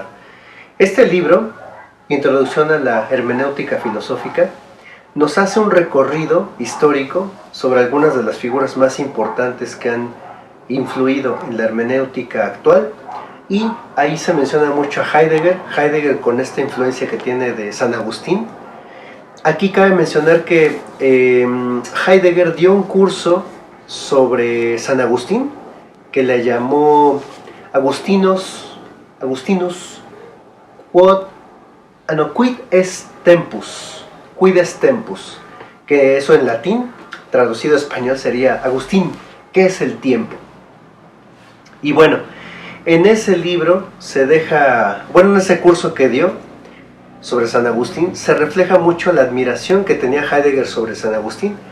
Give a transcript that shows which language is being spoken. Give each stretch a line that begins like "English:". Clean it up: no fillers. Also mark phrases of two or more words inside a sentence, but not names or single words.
Spanish: Este libro, Introducción a la Hermenéutica Filosófica, nos hace un recorrido histórico sobre algunas de las figuras más importantes que han influido en la hermenéutica actual. Y ahí se menciona mucho a Heidegger con esta influencia que tiene de San Agustín. Aquí cabe mencionar que Heidegger dio un curso sobre San Agustín que le llamó Agustinus quid est tempus, que eso en latín, traducido a español sería Agustín, ¿qué es el tiempo? Y bueno, en ese libro en ese curso que dio sobre San Agustín, se refleja mucho la admiración que tenía Heidegger sobre San Agustín.